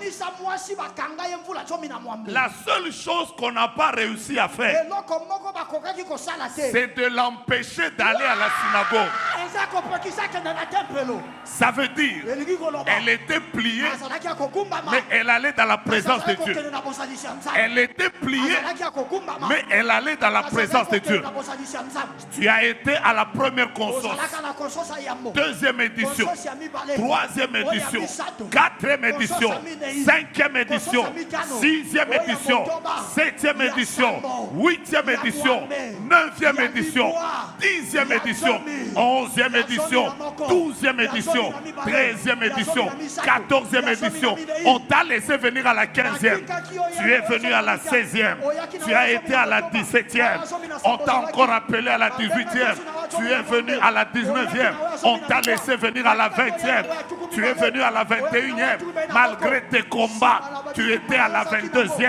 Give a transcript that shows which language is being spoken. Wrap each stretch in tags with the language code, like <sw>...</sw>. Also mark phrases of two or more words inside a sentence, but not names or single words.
<fr>La seule chose qu'on n'a pas réussi à faire, c'est de l'empêcher d'aller à la synagogue. Ça veut dire, elle était pliée, mais elle allait dans la présence de Dieu. Elle était pliée, mais elle allait dans la présence de Dieu. Tu as été à la première conscience, 2e édition, 3e édition, 4e édition, 5e édition, 6e édition, 7e édition, 8e édition, 9e édition, 10e édition, 11e édition, 12e édition, 13e édition, 14e édition. On t'a laissé venir à la 15e. Tu es venu à la 16e. Tu as été à la 17e. On t'a encore appelé à la 18e. Tu es venu à la 19e. On t'a laissé venir à la 20e. Tu es venu à la 21e. Malgré tes combats, tu étais à la 22e.</fr>